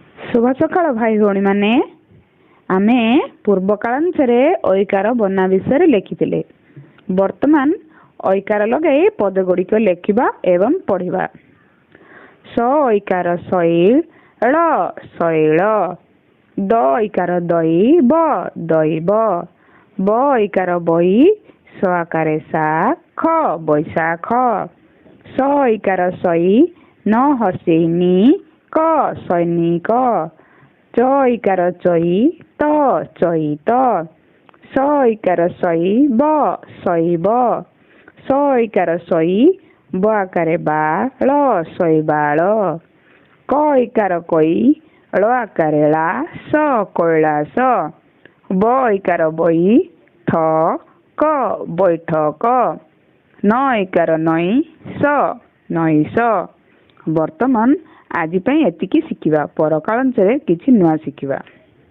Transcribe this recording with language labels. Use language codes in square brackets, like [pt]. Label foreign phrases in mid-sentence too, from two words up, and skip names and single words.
[or] ଶୁଭ ସକାଳ ଭାଇ ଭଉଣୀ ମାନେ ଆମେ ପୂର୍ବକାଳାଂଶରେ ଐକାର ବନାନ ବିଷୟ ଲିଖିଲେ। ବର୍ତ୍ତମାନ ଐକାର ଲଗା ପଦ ଗୁଡ଼ିକ ଲେଖିବା ଏବଂ ପଢ଼ିବା। ସ ଐକାର ଶୈଳ ଶୈଳ, ଦ ଐକାର ଦଇ ଦୈବ, ବ ଐକାର ବଇ ଶ ଆକାରେ ଶାଖ ବୈଶାଖ, ସ ଐକାର ସଇ ନ ହ୍ରସ୍ୱ ଇ କ ସୈନିକ, ଚ ଐକାର ଚଇ ତ ଚୈତ, ଶ ଐକାର ଶୈବ ଶୈବ, ଶ ଐକାର ଶଇ ବ ଆକାରେ ବାଳ ଶୈବାଳ, କ ଐକାର କଇ ଳ ଆକାରେ ଳା ସ କୈଳାସ, ବ ଐକାର ବଇ ଠ କ ବୈଠକ, ନ ଐକାର ନଇ ସ ନୈସ। ବର୍ତ୍ତମାନ ଆଜି ଏତିକି ଶିଖିବା, ପରକାଳାଂଶରେ କିଛି ନୂଆ ଶିଖିବା।